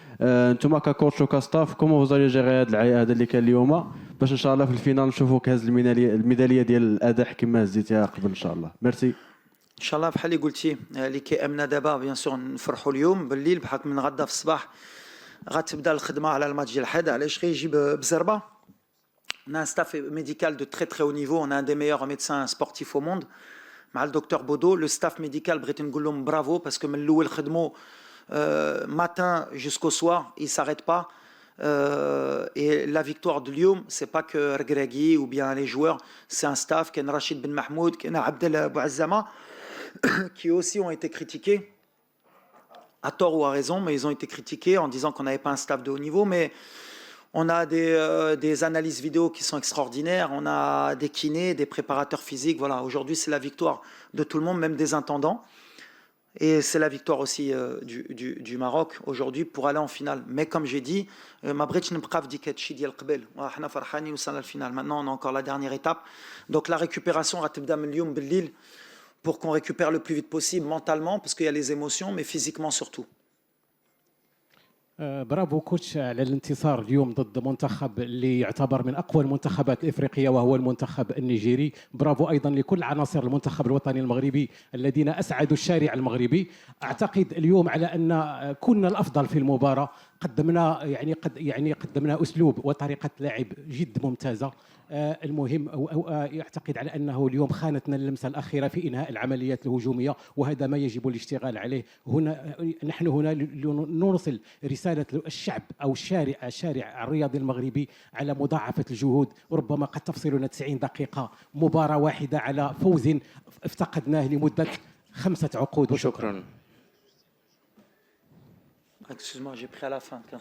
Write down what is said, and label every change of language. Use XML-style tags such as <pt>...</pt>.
<ar>انتم ككوتش وكاستاف كومون فوزالي جيري هذا العياء هذا اللي كان اليوم، باش ان شاء الله في الفينال نشوفوك هاز الميداليه ديال الاداء كما هزيتيها قبل ان شاء الله. ميرسي. ان شاء الله بحال اللي قلتي اللي كيامنا دابا بيان سور نفرحوا اليوم بالليل بحال من غدا في الصباح غتبدا الخدمه على الماتش ديال الحد. علاش غيجي بزربه؟</ar> <fr>On a un staff médical de très très haut niveau, on a un des meilleurs médecins sportifs au monde.</fr> <ar>مع الدكتور بودو</ar> <fr>le staff médical</fr> <ar>بغيت نقول لهم برافو باسكو من الاول خدموا</ar> <fr>matin jusqu'au soir, ils s'arrêtent pas. Et la victoire de Lyon, c'est pas que Regragui ou bien les joueurs, c'est un staff, Ken Rachid Ben Mahmoud, Ken Abdel Bouazzama, qui aussi ont été critiqués, à tort ou à raison, mais ils ont été critiqués en disant qu'on n'avait pas un staff de haut niveau. Mais on a des analyses vidéo qui sont extraordinaires, on a des kinés, des préparateurs physiques. Voilà, aujourd'hui c'est la victoire de tout le monde, même des intendants. Et c'est la victoire aussi du Maroc aujourd'hui pour aller en finale.</fr> <ar>Mais comme j'ai dit, ma bretch n'bqaf dikatchi dial qbel. Wa hna farhani وصلنا الفينال.</ar> <fr>Maintenant on a encore la dernière étape. Donc la récupération</fr> <ar>غتبدا من اليوم بالليل</ar> <fr>pour qu'on récupère le plus vite possible mentalement parce qu'il y a les émotions mais physiquement surtout.</fr> <ar>برافو كوتش على الانتصار اليوم ضد منتخب اللي يعتبر من اقوى المنتخبات الافريقيه وهو المنتخب النيجيري. برافو ايضا لكل عناصر المنتخب الوطني المغربي الذين اسعدوا الشارع المغربي. اعتقد اليوم على ان كنا الافضل في المباراه، قدمنا اسلوب وطريقه لعب جد ممتازه. المهم يعتقد على أنه اليوم خانتنا اللمسة الأخيرة في إنهاء العمليات الهجومية، وهذا ما يجب الاشتغال عليه. نحن هنا نرسل رسالة الشعب أو الشارع الرياضي المغربي على مضاعفة الجهود. ربما قد تفصلنا 90 دقيقة مباراة واحدة على فوز افتقدناه لمدة 5 عقود. شكرا.</ar> <fr>Excuse-moi, j'ai pris à la fin.</fr>